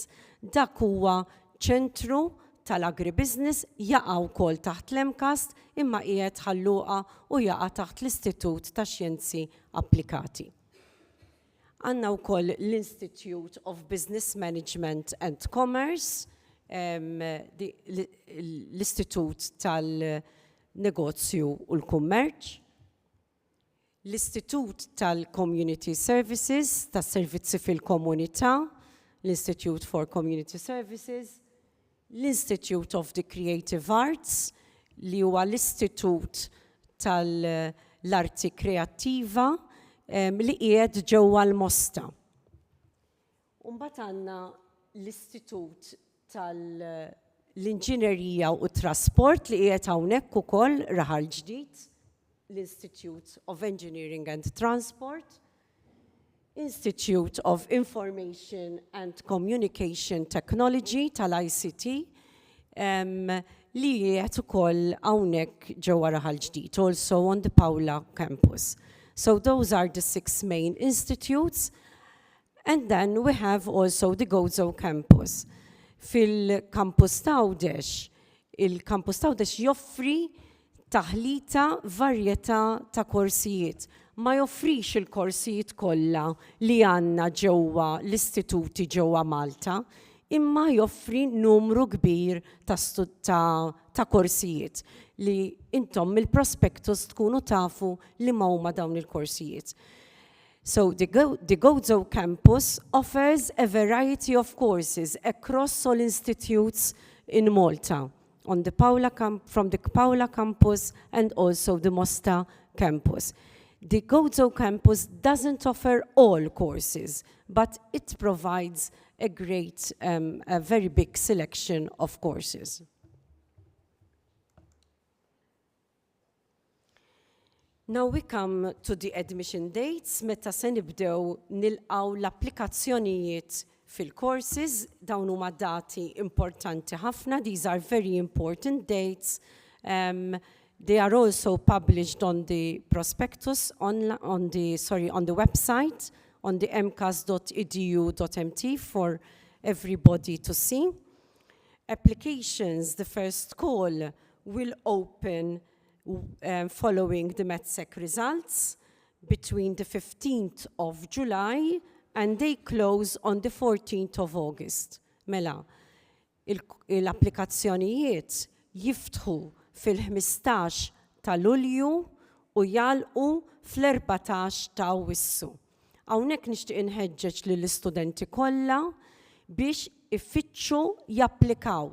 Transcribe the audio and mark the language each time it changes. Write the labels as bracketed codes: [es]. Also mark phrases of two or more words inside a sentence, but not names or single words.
[mt] Dak huwa ċentru tal-agribusiness, jaqa' wkoll taħt l-MCAST imma qiegħed Ħalluqa u jaqa' taħt l-Istitut ta' Xjenzi Applikati. Għandna wkoll [en] l-Institute of Business Management and Commerce, [mt] l-Istitut tal-Negozju u l-Kummerċ, l-Istitut tal- [en] Community Services, [mt] tas-Servizzi fil-Komunità, [en] l-Institute for Community Services, l-Institute of the Creative Arts, [mt] li huwa l-Istitut tal-Arti Kreattiva, li qiegħed ġewwa l-Mosta. Mbagħad għandna l-Istitut tal-Inġinerija u Trasport li qiegħed hawnhekk ukoll Raħal Ġdid, [en] l-Institute of Engineering and Transport, Institute of Information and Communication Technology [mt] tal-ICT, li qiegħed ukoll hawnhekk ġewwa Raħal Ġdid, [en] also on the Paula campus. So those are the 6 main institutes. And then we have also the Gozo campus. [mt] Fil-campus Tawdex, il-campus Tawdex joffri taħlita varjetà ta' korsijiet. Ma joffrix il-korsijiet kollha li għandna ġewwa l-istituti ġewwa Malta, imma joffri numru kbir ta' korsijiet li intom mill-prospectus tkunu tafu li ma huma dawn il-korsijiet. [en] So the Gozo campus offers a variety of courses across all institutes in Malta, from the Paula campus and also the Mosta campus. The Gozo campus doesn't offer all courses, but it provides a very big selection of courses. Now we come to the admission dates, [mt] meta se nibdew nilqgħu l-applikazzjonijiet fil-courses, dawn huma dati importanti ħafna, [en] these are very important dates. They are also published on the prospectus on the website, on the mcast.edu.mt for everybody to see. Applications, the first call will open following the METSEC results between the 15th of July and they close on the 14th of August. [mt] Mela, l-applikazzjonijiet jiftħu fil-15 ta' Lulju u jalqu fl-14 ta' Awwissu. Hawnhekk nixtieq inħeġġeġ lill-istudenti kollha biex ifittxu japplikaw.